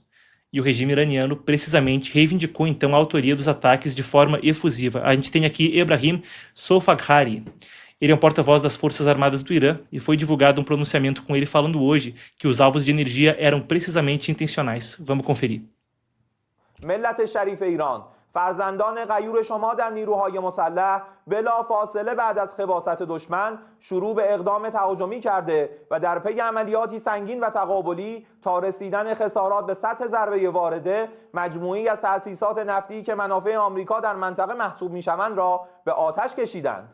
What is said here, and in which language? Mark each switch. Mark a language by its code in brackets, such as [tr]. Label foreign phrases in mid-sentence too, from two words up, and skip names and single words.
[pt] E o regime iraniano precisamente reivindicou então a autoria dos ataques de forma efusiva. A gente tem aqui Ebrahim Solfaghari. Ele é um porta-voz das Forças Armadas do Irã e foi divulgado um pronunciamento com ele falando hoje que os alvos de energia eram precisamente intencionais. Vamos conferir. [fa] ملت شریف ایران، فرزندان غیور شما در نیروهای مسلح بلا فاصله بعد از خباثت دشمن شروع به اقدام تهاجمی کرده و در پی عملیاتی سنگین و تقابلی تا رسیدن خسارات به سطح ضربه وارده مجموعی از تأسیسات نفتی که منافع آمریکا در منطقه محسوب میشوند را به آتش کشیدند.